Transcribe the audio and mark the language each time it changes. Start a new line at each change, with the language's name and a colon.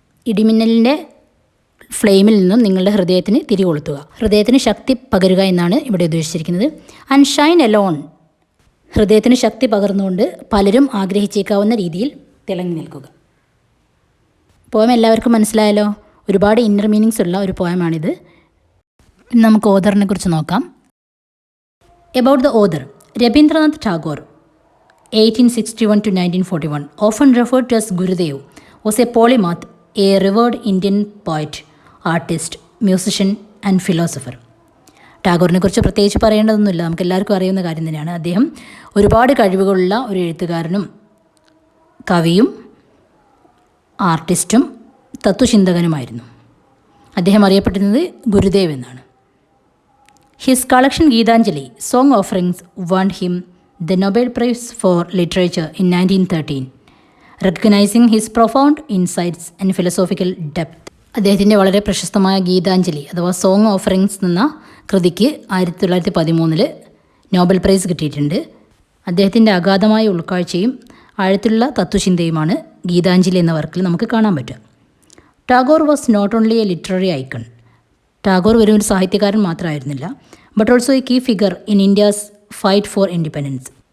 Malayalam: ഇടിമിന്നലിൻ്റെ ഫ്ലെയിമിൽ നിന്നും നിങ്ങളുടെ ഹൃദയത്തിന് തിരികൊളുത്തുക, ഹൃദയത്തിന് ശക്തി പകരുക എന്നാണ് ഇവിടെ ഉദ്ദേശിച്ചിരിക്കുന്നത്.
English: and shine alone,
Malayalam: ഹൃദയത്തിന് ശക്തി പകർന്നുകൊണ്ട് പലരും ആഗ്രഹിച്ചേക്കാവുന്ന രീതിയിൽ തിളങ്ങി നിൽക്കുക. പോയം എല്ലാവർക്കും മനസ്സിലായല്ലോ. ഒരുപാട് ഇന്നർ മീനിങ്സ് ഉള്ള ഒരു പോയമാണിത്. നമുക്ക് ഓഥറിനെ കുറിച്ച് നോക്കാം.
English: About the author, Rabindranath Tagore, 1861 to 1941, often referred to as Gurudev, was a polymath, a revered Indian poet, artist, musician and philosopher.
Malayalam: ടാഗോറിനെ കുറിച്ച് പ്രത്യേകിച്ച് പറയേണ്ടതൊന്നുമില്ല, നമുക്ക് എല്ലാവർക്കും അറിയുന്ന കാര്യം തന്നെയാണ്. അദ്ദേഹം ഒരുപാട് കഴിവുകളുള്ള ഒരു എഴുത്തുകാരനും കവിയും ആർട്ടിസ്റ്റും തത്വചിന്തകനുമായിരുന്നു. അദ്ദേഹം അറിയപ്പെടുന്നത് ഗുരുദേവ് എന്നാണ്.
English: His collection Geetanjali, Song Offerings, won him the Nobel Prize for Literature in 1913, recognizing his profound insights and philosophical depth.
Malayalam: അദ്ദേഹത്തിൻ്റെ വളരെ പ്രശസ്തമായ ഗീതാഞ്ജലി അഥവാ സോങ് ഓഫറിങ്സ് എന്ന കൃതിക്ക് 1913 നോബൽ പ്രൈസ് കിട്ടിയിട്ടുണ്ട്. അദ്ദേഹത്തിൻ്റെ അഗാധമായ ഉൾക്കാഴ്ചയും ആഴത്തിലുള്ള തത്വചിന്തയുമാണ് ഗീതാഞ്ജലി എന്ന വർക്കിൽ നമുക്ക് കാണാൻ പറ്റുക.
English: Tagore was not only a literary icon.
Malayalam: Tagore വെറും ഒരു സാഹിത്യകാരൻ മാത്രമായിരുന്നില്ല,
English: But also a key figure in India's fight for independence.